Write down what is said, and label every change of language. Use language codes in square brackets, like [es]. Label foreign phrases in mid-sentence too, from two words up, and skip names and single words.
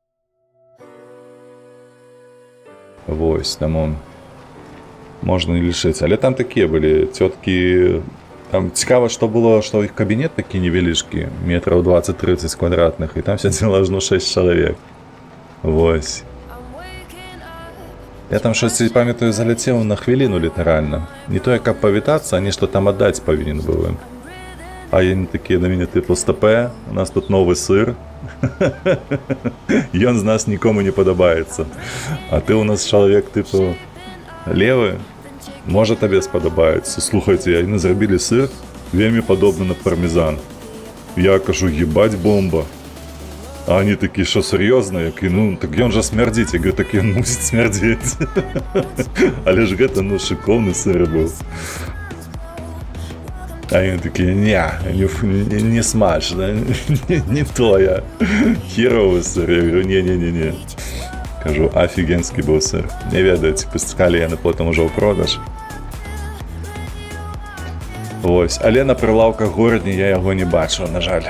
[be] Вось, таму можна не лічыць. Але там такія былі цёткі. Там цікава, што было, што іх кабінет такі невялічкі, метраў 20-30 квадратных, і там сядзела ажно 6 чалавек. Вось. [uk] Я там щось, пам'ятаю, [be] заляцеў на хвіліну літаральна. Не тое, каб павітацца, а нешта там аддаць павінен быў ім. А яны такія на мяне тыпу: «Стапе, у нас тут новы сыр. Ён з нас нікому не падабаецца. А ты у нас чалавек тыпу левы, можа табе спадабаецца. Слухайце, яны зрабілі сыр вельмі падобны на пармезан». Я кажу: [ru] «Ебать бомба». А они такие: «Що, серьезно?» [be] Я кажу: «Ну, так ён жа смярдзіць». [ru] Я говорю: [be] «Так ён мусіць смярдзець». Але ж гэта, ну, шыкоўны сыр быў. [ru] А они такие: не смачно, не то я. Херовый сыр. Я говорю: не. Кажу: офигенский был сыр. [be] Не ведаю, ці пускалі яны потім уже ў продаж. Вось, але на прилавках горадні я яго не бачыў, на жаль.